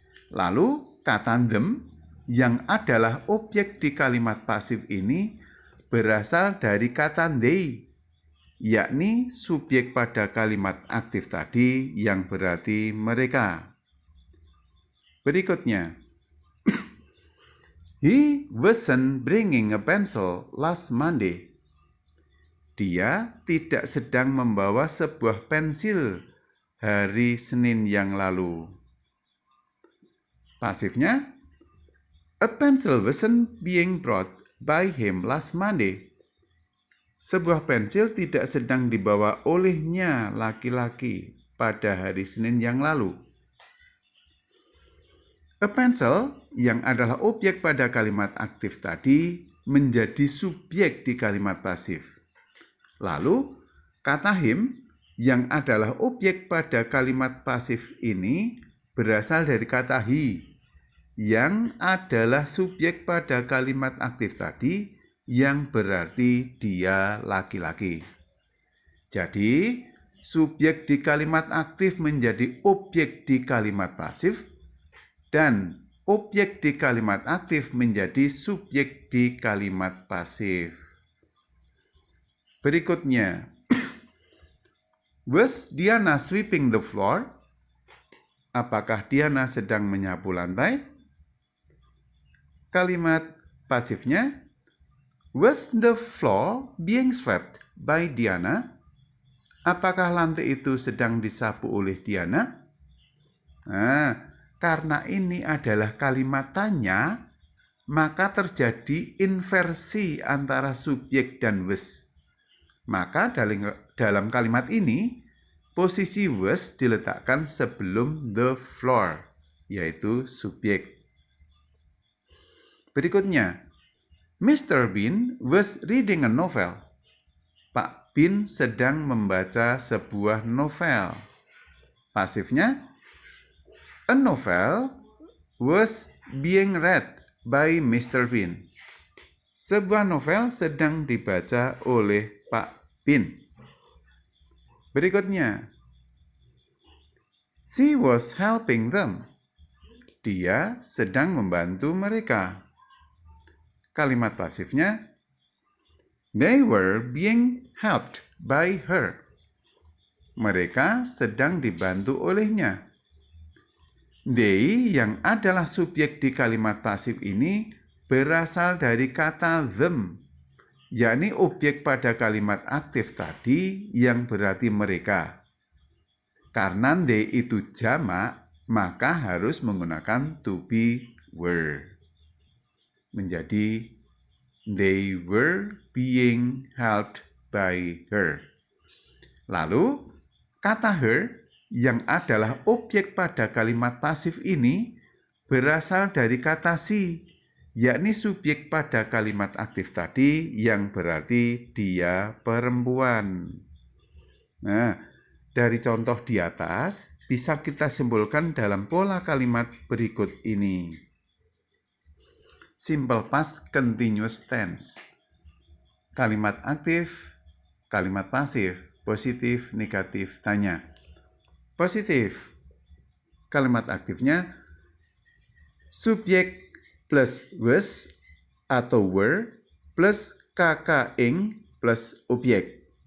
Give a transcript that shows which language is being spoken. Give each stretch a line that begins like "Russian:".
Indonesian: Lalu kata them yang adalah objek di kalimat pasif ini berasal dari kata they, yakni subjek pada kalimat aktif tadi yang berarti mereka.
English: Berikutnya, he wasn't bringing a pencil last Monday.
Indonesian: Dia tidak sedang membawa sebuah pensil hari Senin yang lalu.
English: Pasifnya, a pencil wasn't being brought by him last Monday.
Indonesian: Sebuah pensil tidak sedang dibawa olehnya laki-laki pada hari Senin yang lalu. A pencil yang adalah objek pada kalimat aktif tadi menjadi subjek di kalimat pasif. Lalu, kata him yang adalah objek pada kalimat pasif ini berasal dari kata he, yang adalah subjek pada kalimat aktif tadi yang berarti dia laki-laki. Jadi, subjek di kalimat aktif menjadi objek di kalimat pasif, dan objek di kalimat aktif menjadi subjek di kalimat pasif.
English: Berikutnya, was Diana sweeping the floor?
Indonesian: Apakah Diana sedang menyapu lantai? Kalimat pasifnya,
English: was the floor being swept by Diana?
Indonesian: Apakah lantai itu sedang disapu oleh Diana? Nah, karena ini adalah kalimat tanya, maka terjadi inversi antara subjek dan was. Maka dalam kalimat ini, posisi was diletakkan sebelum the floor, yaitu subjek. Berikutnya, Mr.
English: Bean was reading a novel.
Indonesian: Pak Bean sedang membaca sebuah novel.
English: Pasifnya, a novel was being read by Mr. Bean.
Indonesian: Sebuah novel sedang dibaca oleh Pak Bean.
English: Berikutnya, she was helping them.
Indonesian: Dia sedang membantu mereka. Kalimat pasifnya,
English: they were being helped by her.
Indonesian: Mereka sedang dibantu olehnya. They yang adalah subjek di kalimat pasif ini berasal dari kata them, yakni objek pada kalimat aktif tadi yang berarti mereka. Karena they itu jamak, maka harus menggunakan to be were.
English: Menjadi they were being helped by her.
Indonesian: Lalu, kata her yang adalah objek pada kalimat pasif ini berasal dari kata she, yakni subjek pada kalimat aktif tadi yang berarti dia perempuan. Nah, dari contoh di atas bisa kita simpulkan dalam pola kalimat berikut ini. Simple past continuous tense. Kalimat aktif, kalimat pasif, positif, negatif, tanya. Positif. Kalimat aktifnya subjek plus was atau were plus kakak ing plus objek.